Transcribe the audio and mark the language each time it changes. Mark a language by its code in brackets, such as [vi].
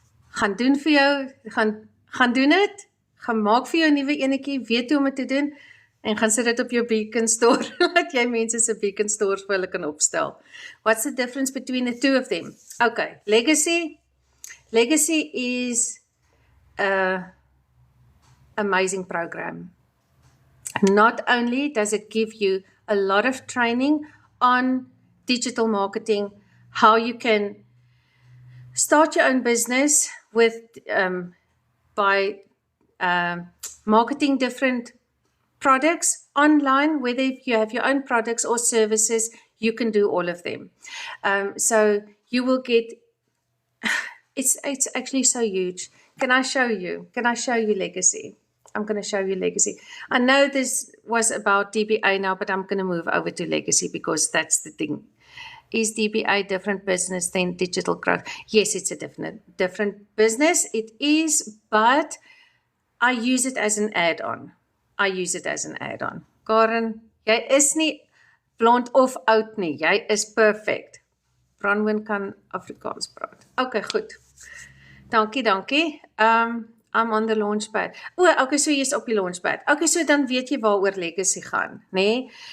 [af] gaan doen vir jou, gaan doen dit, gaan maak vir jou 'n nuwe enetjie, weet hoe om dit te doen, en gaan sit dit op jou beacon store, laat jy mense se beacon stores vir hulle kan opstel. [en] What's the difference between the two of them? Okay, Legacy. Legacy is a amazing program. Not only does it give you a lot of training on digital marketing, how you can start your own business with by marketing different products online, whether you have your own products or services, you can do all of them. So you will get, it's actually so huge. Can I show you? Can I show you Legacy? I'm going to show you Legacy. I know this was about DBA now, but I'm going to move over to Legacy because that's the thing. Is DBA different business than digital growth? Yes, it's a different business. It is, but I use it as an add-on. I use it as an add-on. [af] Karen, jy is nie blond of oud nie. Jy is perfect. Bronwyn kan Afrikaans praat. Okay, goed. Dankie. [en] I'm on the launchpad. [af] Okay, so jy's op die launchpad. Okay, so dan weet jy waaroor Legacy gaan, nê?